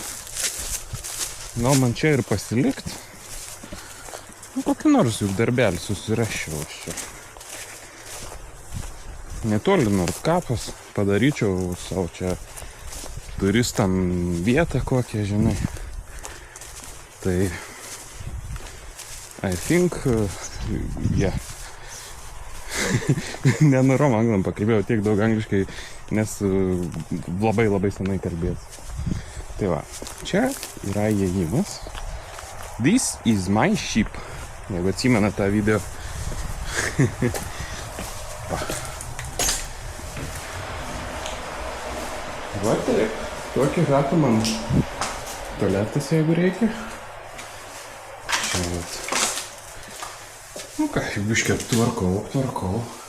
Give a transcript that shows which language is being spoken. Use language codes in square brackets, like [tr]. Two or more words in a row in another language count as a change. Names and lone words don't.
[lt] Gal man čia ir pasilikti. Nu, kokį nors juk darbelį susirašiau aš čia. Netoli Nordkapas, padaryčiau savo čia turistam vietą kokią, žinai. [en] Tai I think, yeah. [lt] Nenorom anglam pakalbėjau tiek daug angliškai, nes labai senai kalbėsiu. Tai va, čia yra įėjimas. [en] This is my ship. [lt] Jeigu atsimena tą video. Va. Va taip, tokį ratą man tualetas, jeigu reikia. Čia vat. Nu ką, biškį tvarkau.